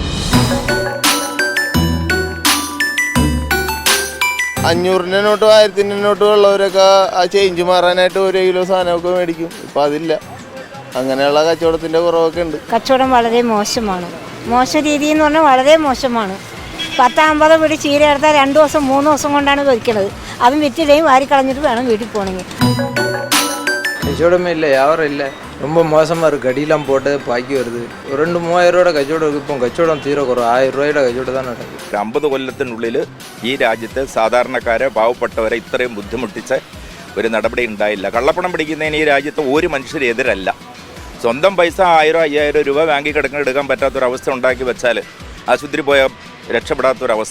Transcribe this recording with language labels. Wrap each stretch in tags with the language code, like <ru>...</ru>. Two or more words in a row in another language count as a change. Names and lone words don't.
<ml>500-ന്റെ നോട്ടും 1000-ന്റെ നോട്ടും ഉള്ളവരൊക്കെ ആ ചേഞ്ച് മാറാനായിട്ട് 1 കിലോ സാധനമൊക്കെ മേടിക്കും. ഇപ്പം അതില്ല. അങ്ങനെയുള്ള കച്ചവടത്തിൻ്റെ കുറവൊക്കെ ഉണ്ട്. കച്ചവടം വളരെ മോശമാണ്. മോശ രീതി എന്ന് പറഞ്ഞാൽ വളരെ മോശമാണ്. 10-50 പിടി ചീര എടുത്താൽ 2 ദിവസം 3 ദിവസം കൊണ്ടാണ് പൊരിക്കണത്. അതും വിറ്റിടയും വാരി കളഞ്ഞിട്ട് വേണം വീട്ടിൽ പോകണമെങ്കിൽ.</ml> <ta>கச்சவடமே இல்லை, வியாபாரம் இல்லை, ரொம்ப மோசமாக இருக்குது. கடியெல்லாம் போட்டு பாக்கி வருது. ஒரு 2-3000</ta> <ml>രൂപയുടെ കച്ചവടം</ml> <ta>இருக்குது.</ta> <ml>ഇപ്പം കച്ചവടം തീരെ കുറവ്. 1000 രൂപയുടെ കച്ചവടം തന്നെ നടക്കും. 50 കൊല്ലത്തിനുള്ളിൽ ഈ രാജ്യത്ത് സാധാരണക്കാരെ, പാവപ്പെട്ടവരെ ഇത്രയും ബുദ്ധിമുട്ടിച്ച ഒരു നടപടി ഉണ്ടായില്ല. കള്ളപ്പണം പിടിക്കുന്നതിന് ഈ രാജ്യത്ത് ഒരു മനുഷ്യരെതിരല്ല. സ്വന്തം പൈസ 1000-5000 രൂപ ബാങ്കിൽ കിടക്കുന്ന എടുക്കാൻ പറ്റാത്തൊരവസ്ഥ ഉണ്ടാക്കി വെച്ചാൽ ആശുപത്രി പോയാൽ രക്ഷപ്പെടാത്തൊരവസ്ഥ.</ml>